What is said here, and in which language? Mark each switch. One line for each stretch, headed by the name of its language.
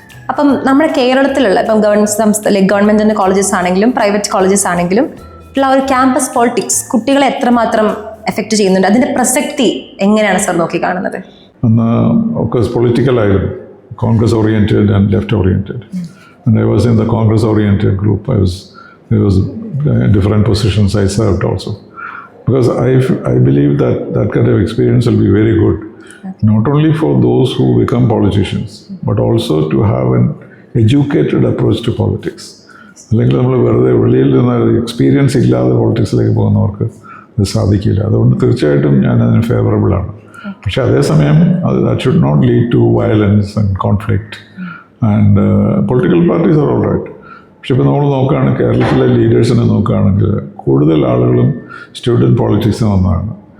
Malayalam: അപ്പം നമ്മുടെ കേരളത്തിലുള്ള ഇപ്പം ഗവൺമെൻറ് കോളേജസ് ആണെങ്കിലും പ്രൈവറ്റ് കോളേജസ് ആണെങ്കിലും ഉള്ള ഒരു ക്യാമ്പസ് പോളിറ്റിക്സ് കുട്ടികളെ എത്രമാത്രം എഫക്റ്റ് ചെയ്യുന്നുണ്ട്, അതിൻ്റെ പ്രസക്തി എങ്ങനെയാണ് സാർ നോക്കി കാണുന്നത്? അന്ന് ഒക്കെ പൊളിറ്റിക്കലായിരുന്നു, Congress oriented and left oriented.
English: And I was in the Congress oriented group. I was different positions I served also. Because I believe that kind of experience will be very good, not only for those who become politicians, but also to have an educated approach to politics.
Malayalam: അല്ലെങ്കിൽ നമ്മൾ വെറുതെ വെളിയിൽ നിന്ന് experience ഇല്ലാതെ പോളിറ്റിക്സിലേക്ക് പോകുന്നവർക്ക് അത് സാധിക്കില്ല. അതുകൊണ്ട് തീർച്ചയായിട്ടും ഞാൻ അതിന് ഫേവറബിളാണ്. പക്ഷേ അതേസമയം
English: That should not lead to violence and conflict. And political parties are all right.
Malayalam: പക്ഷെ ഇപ്പോൾ നമ്മൾ നോക്കുകയാണ്, കേരളത്തിലെ ലീഡേഴ്സിനെ നോക്കുകയാണെങ്കിൽ കൂടുതൽ ആളുകളും സ്റ്റുഡൻറ്റ് പോളിറ്റിക്സിൽ നിന്നാണ്.